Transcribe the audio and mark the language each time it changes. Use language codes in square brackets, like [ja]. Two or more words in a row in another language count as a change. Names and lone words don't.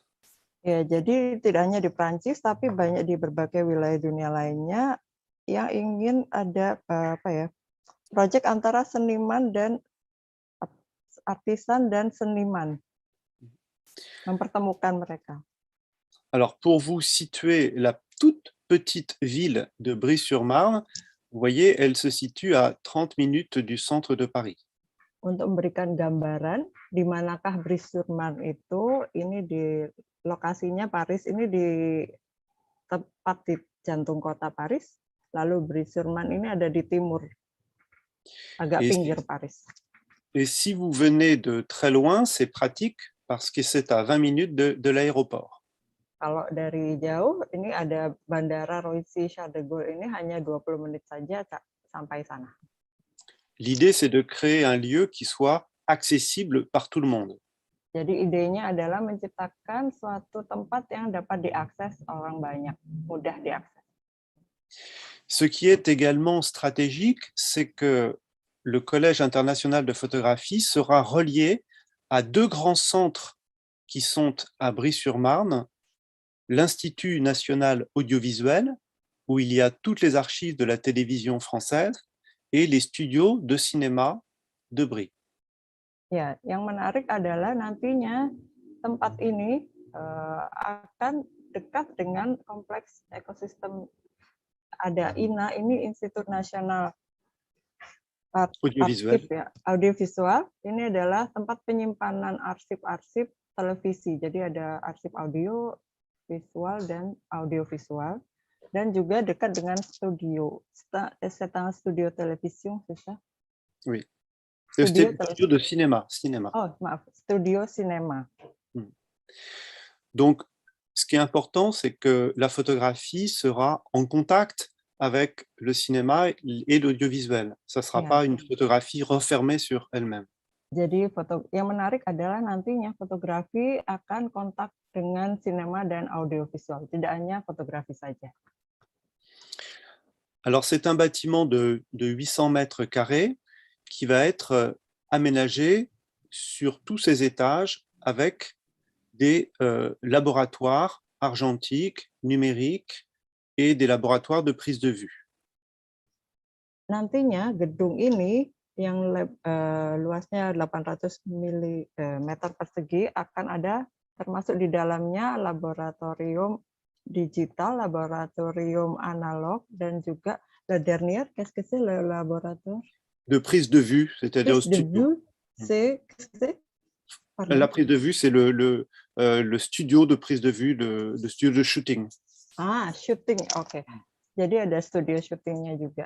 [id] Ya, jadi tidak hanya di Prancis tapi banyak di berbagai wilayah dunia lainnya yang ingin ada proyek antara seniman dan artisan dan seniman, mempertemukan mereka. [fr] Alors, pour vous situer la toute petite ville de Brie-sur-Marne, vous voyez, elle se situe à 30 minutes du centre de Paris. [id] Untuk memberikan gambaran di manakah Brie-sur-Marne itu, ini di lokasinya Paris, ini di tepat di jantung kota Paris, lalu Brie-sur-Marne ini ada di timur, agak pinggir Paris. [fr] Et si vous venez de très loin, c'est pratique parce que c'est à 20 minutes de l'aéroport. [id] Kalau dari jauh, ini ada Bandara Roissy-Charles de Gaulle, ini hanya 20 menit saja sampai sana. [fr] L'idée, c'est de créer un lieu qui soit accessible par tout le monde. [id] Jadi idenya adalah menciptakan suatu tempat yang dapat diakses orang banyak, mudah diakses. [fr] Ce qui est également stratégique, c'est que le Collège international de photographie sera relié à deux grands centres qui sont à Brie-sur-Marne, l'Institut national audiovisuel, où il y a toutes les archives de la télévision française, et les studios de cinéma de Brie. [id] Ya, yang menarik adalah nantinya tempat ini akan dekat dengan kompleks ekosistem. Ada INA, ini Institut Nasional Audiovisuel. Arsip, ya, audiovisual. Ini adalah tempat penyimpanan arsip-arsip televisi. Jadi ada arsip audio, visual, dan audiovisual. Dan juga dekat dengan studio. [fr] C'est un studio télévision, c'est ça? Oui. Studio de cinéma. [id] Oh, maaf. [fr] Studio cinéma. Donc, ce qui est important, c'est que la photographie sera en contact avec le cinéma et l'audiovisuel. Ça ne sera pas une photographie refermée sur elle-même. [id] Jadi yang menarik adalah nantinya fotografi akan kontak dengan sinema dan audiovisual, tidak hanya fotografi saja. [fr] Alors, c'est un bâtiment de 800 mètres carrés qui va être aménagé sur tous ses étages avec des laboratoires argentiques, numériques et des laboratoires de prise de vue. [id] Nantinya gedung ini yang luasnya 800 meter persegi akan ada termasuk di dalamnya laboratorium digital, laboratorium analog, dan juga [fr] le dernier, qu'est-ce que c'est le laboratoire? De prise de vue, c'est-à-dire au studio. C'est qu'est-ce que c'est? La prise de vue, c'est le studio de prise de vue, le studio de shooting. Ah, shooting, [id] oke. Jadi ada studio syutingnya juga.